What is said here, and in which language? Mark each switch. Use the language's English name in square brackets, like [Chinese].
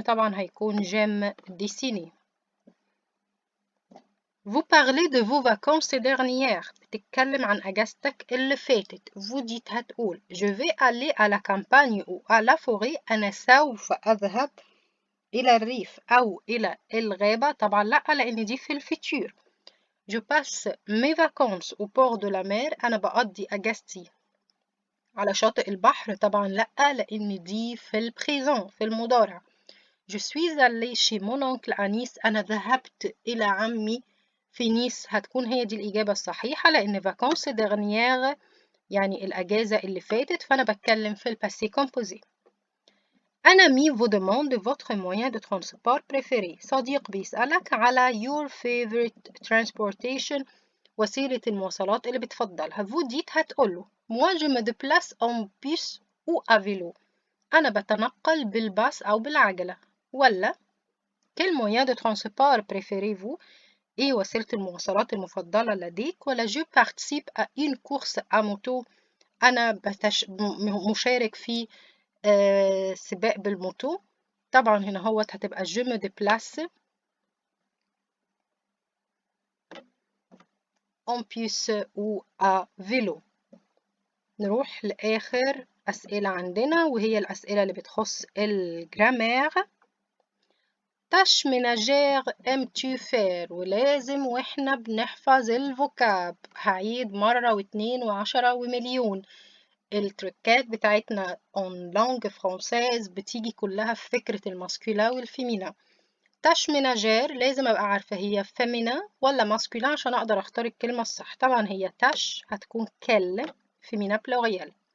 [Arabic] طبعا هيكون [French] j'aime dessiner. Vous parlez de vos vacances dernières. [Arabic] بتتكلم عن أجازتك اللي فاتت. [French] vous dites [Arabic] هتقول [French] je vais aller à la campagne ou à la forêt. [Arabic] أنا سوف أذهب إلى الريف أو إلى الغابة. طبعا لأ لأن دي في الفيتور. [French] je passe mes vacances au bord de la mer. [Arabic] أنا بقضي أجازتي على شاطئ البحر. طبعا لأ لأن دي في البريزون في المضارع. [French] je suis allée chez mon oncle à Nice. [Arabic] أنا ذهبت إلى عمي في نيس. هتكون هي دي الإجابة الصحيحة لأن [French] vacances dernières [Arabic] يعني الأجازة اللي فاتت. فأنا بتكلم في الباسي كومبوزي. [French] Un ami vous demande votre moyen de transport préféré. [Arabic] صديق بيسألك على [English] your favorite transportation. [Arabic] وسيلة المواصلات اللي بتفضلها. [French] vous dites [Arabic] هتقوله [French] moi je me déplace en bus ou à vélo. [Arabic] أنا بتنقل بالباص أو بالعجلة. ولا [French] quel moyen de transport préférez-vous. [Arabic] إيه وسيلة المواصلات المفضلة لديك. ولا [French] je participe à une course à moto. [Arabic] أنا مشارك في سباق بالموتو. طبعا هنا هوت هتبقى [French] je me déplace en bus ou à vélo. [Arabic] نروح لآخر أسئلة عندنا وهي الأسئلة اللي بتخص الجرامير. [French] tâche ménagère aimes-tu faire. [Arabic] ولازم واحنا بنحفظ الفوكاب هعيد مرة واتنين وعشرة ومليون. التركات بتاعتنا [French] en langue française [Arabic] بتيجي كلها في فكرة الماسكولا والفيمينا. [French] tâche ménagère [Arabic] لازم أبقى عارفة هي féminin ولا masculin عشان أقدر أختار الكلمة الصح. طبعا هي tâche هتكون [French] quelle féminin pluriel.